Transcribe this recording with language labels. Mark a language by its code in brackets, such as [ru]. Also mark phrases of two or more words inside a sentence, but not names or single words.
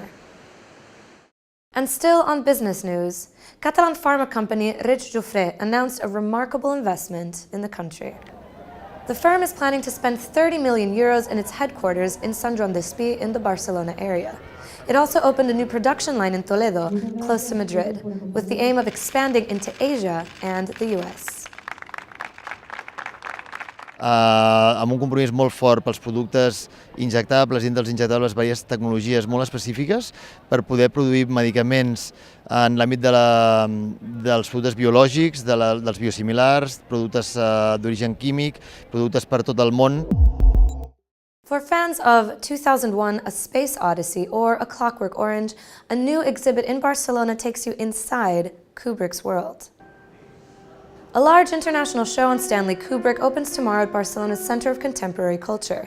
[en] And still on business news, Catalan pharma company Reconnected announced a remarkable investment in the country. The firm is planning to spend 30 million euros in its headquarters in Sant Joan d'Espí in the Barcelona area. It also opened a new production line in Toledo, close to Madrid, with the aim of expanding into Asia and the US. [ca] Amb un compromís molt fort pels productes injectables, dins dels injectables diverses tecnologies molt específiques per poder produir medicaments en l'àmbit dels productes biològics, dels biosimilars, productes d'origen químic, productes per tot el món. [en] For fans of 2001: A Space Odyssey or A Clockwork Orange, a new exhibit in Barcelona takes you inside Kubrick's world. A large international show on Stanley Kubrick opens tomorrow at Barcelona's Center of Contemporary Culture.